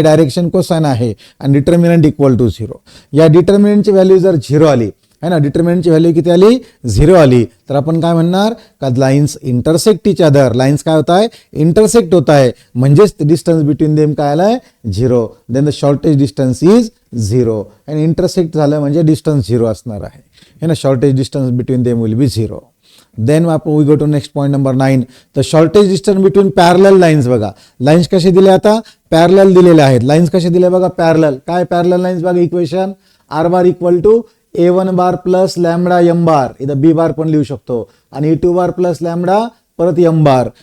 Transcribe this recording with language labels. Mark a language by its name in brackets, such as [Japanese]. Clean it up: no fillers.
[Marathi] Direction cosine आहे आणि determinant equal to 0. या डिटर्मिनंटची व्हॅल्यू जर 0 आली है ना, डिटर्मिनंटची व्हॅल्यू किती आली 0 आली तर आपण काय म्हणणार का [English] Lines intersect each other. [Marathi] Lines काय होत आहे, इंटरसेक्ट होत आहे, म्हणजेच डिस्टन्स बिटवीन देम काय आलाय 0. [English] then the shortest distance is 0 [Marathi] आणि इंटरसेक्ट झालं म्हणजे डिस्टन्स 0 असणार आहे है ना. [English] Shortest distance between them will be 0. Then आपण we go to next point number 9. [Marathi] तर shortage distance between parallel lines बघा. लाईन्स कसे दिले, आता पॅरलल दिलेले आहेत. लाईन्स कसे दिले बघा, पॅरलल. काय पॅरलल लाईन्स बघा, equation R bar equal to a1 bar plus lambda m बार, इथं b बार पण लिहू शकतो आणि a2 बार प्लस लॅमडा परत m बार.